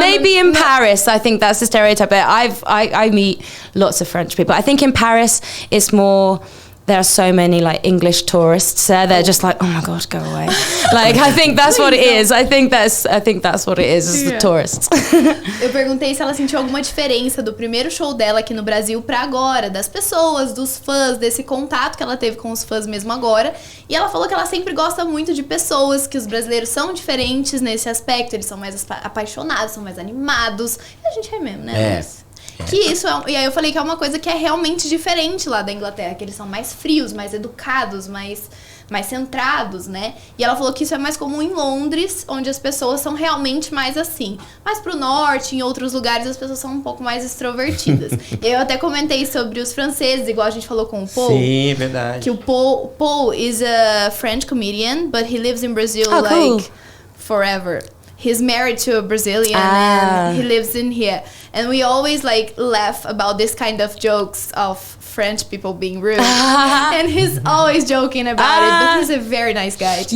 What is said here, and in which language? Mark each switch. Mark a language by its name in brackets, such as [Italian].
[English] maybe in Paris, I think that's the stereotype. But I meet lots of French people. I think in Paris it's more. There are so many like English tourists there. They're just like, oh my god, go away. Like I think that's what it is. I think that's what it is the tourists. [Portuguese] Eu perguntei se ela sentiu alguma diferença do primeiro show dela aqui no Brasil pra agora, das pessoas, dos fãs, desse contato que ela teve com os fãs mesmo agora. E ela falou que ela sempre gosta muito de pessoas, que os brasileiros são diferentes nesse aspecto. Eles são mais apaixonados, são mais animados. E a gente é mesmo, né? Que isso e aí eu falei que é uma coisa que é realmente diferente lá da Inglaterra, que eles são mais frios, mais educados, mais centrados, né? E ela falou que isso é mais comum em Londres, onde as pessoas são realmente mais assim. Mas pro norte, em outros lugares, as pessoas são um pouco mais extrovertidas. Eu até comentei sobre os franceses, igual a gente falou com o Paul. Sim, verdade. Que o [English] Paul is a French comedian, but he lives in Brazil forever. He's married to a Brazilian and he lives in here. And we always like laugh about this kind of jokes of French people being rude. And he's always joking about it, but he's a very nice guy too.